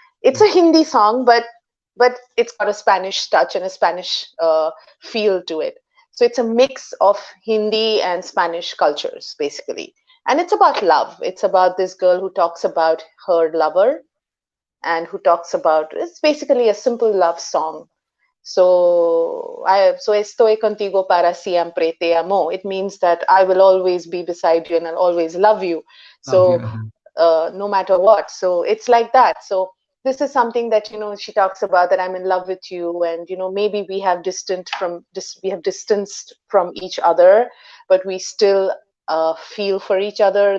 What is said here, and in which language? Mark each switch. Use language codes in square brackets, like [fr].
[en] It's a Hindi song, but it's got a Spanish touch and a Spanish feel to it. So it's a mix of Hindi and Spanish cultures, basically. And it's about love. It's about this girl who talks about her lover and who talks about it's basically a simple love song. [es] So estoy contigo para siempre te amo. [en] It means that I will always be beside you and I'll always love you. Love you. So no matter what. So it's like that. So this is something that she talks about that I'm in love with you, and maybe we have distanced from each other, but we still feel for each other.